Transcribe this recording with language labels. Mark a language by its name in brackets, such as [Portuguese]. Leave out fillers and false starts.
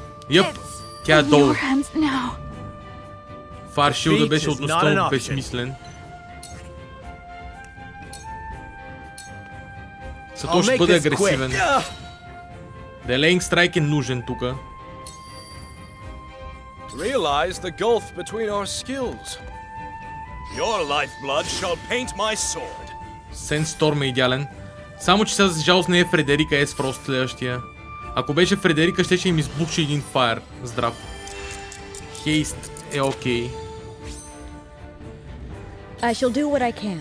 [Bulgarian] Йъп, тя е долу. Фаршилда беше относително безсмислен. Зато ще бъде агресивен. Delaying Strike е нужен тука. [English] Realize the gulf between our skills. Your lifeblood shall paint my sword. [Bulgarian] Sandstorm е идеален. Само че сега за жалост не е Фредерика, е Фрост следващия. Ако беше Фредерика, ще им избухше един фаер. Здрав. Хейст е окей. [English] I shall do what I can.